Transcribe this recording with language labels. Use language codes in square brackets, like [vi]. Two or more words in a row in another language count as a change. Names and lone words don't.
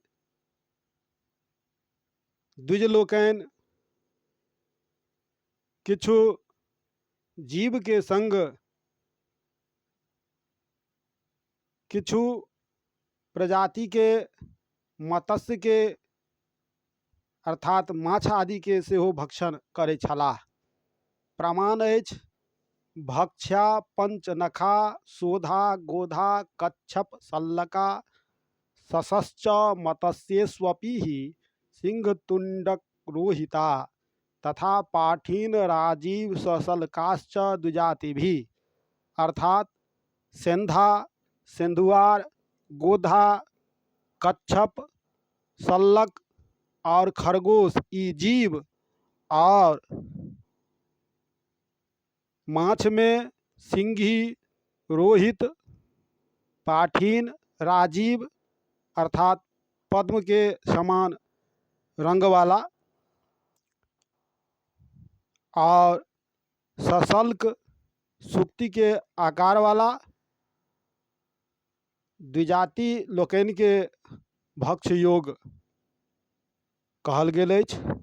[mai] द्विज लोकनि किछु जीव के संग किछु प्रजाति के मत्स्य के अर्थात माछ आदि के सेहो भक्षण करै छलाह। प्रमाण अछि [sa] भक्ष्या पंचनखा शोधा गोधा कच्छप सल्लका सशश्च मत्स्येष्वपि सिंहतुंडक रोहिता तथा पाठीन राजीव सशल्काश्च द्विजातिभिः [mai] अर्थात सेंधा सेंधुआर गोधा कच्छप सल्लक और खरगोश ई जीव और माछ में सिंघी रोहित पाठीन राजीव अर्थात पद्म के समान रंग वाला और सशल्क सुक्ति के आकार वाला द्विजाति लोकनि के भक्ष्य योग कहल गेल अछि।